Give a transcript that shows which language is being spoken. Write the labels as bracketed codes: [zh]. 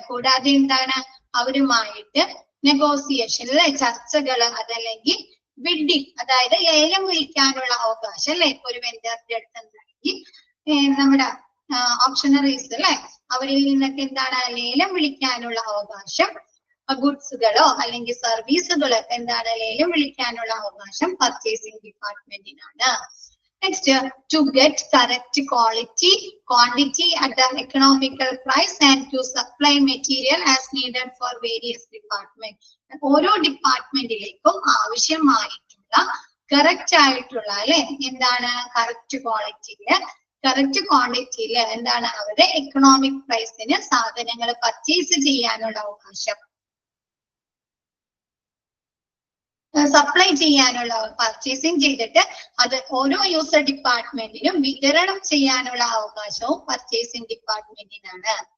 [ml] കൂടാതെ എന്താണ്, അവരുമായിട്ട് നെഗോസിയേഷനിലെ ചർച്ചകള് അതല്ലെങ്കിൽ ബിഡിങ് അതായത് ലേലം വിളിക്കാനുള്ള അവകാശം അല്ലെ. ഒരു വെൻഡറിന്റെ അടുത്ത് എന്താണെങ്കിൽ നമ്മുടെ ഓപ്ഷണറീസ് അല്ലെ, അവരിൽ നിന്നൊക്കെ എന്താണ് ലേലം വിളിക്കാനുള്ള അവകാശം, ഗുഡ്സുകളോ അല്ലെങ്കിൽ സർവീസുകളോ എന്താണ് ലേലം വിളിക്കാനുള്ള അവകാശം purchasing ഡിപ്പാർട്ട്മെന്റിനാണ്. [en] Next, to get correct quality, quantity at the economical price and to supply material as needed for various departments. [ml] ഓരോ ഡിപ്പാർട്ട്മെന്റിലേക്കും ആവശ്യമായിട്ടുള്ള കറക്റ്റ് ആയിട്ടുള്ള അല്ലെ എന്താണ് കറക്റ്റ് ക്വാളിറ്റിയില് കറക്റ്റ് ക്വാണ്ടിറ്റിയില് എന്താണ് അവരുടെ എക്കണോമിക് പ്രൈസിന് സാധനങ്ങൾ പർച്ചേസ് ചെയ്യാനുള്ള അവകാശം, സപ്ലൈ ചെയ്യാനുള്ള പർച്ചേസിങ് ചെയ്തിട്ട് അത് ഓരോ യൂസർ ഡിപ്പാർട്ട്മെന്റിനും വിതരണം ചെയ്യാനുള്ള അവകാശവും പർച്ചേസിംഗ് ഡിപ്പാർട്ട്മെന്റിനാണ്.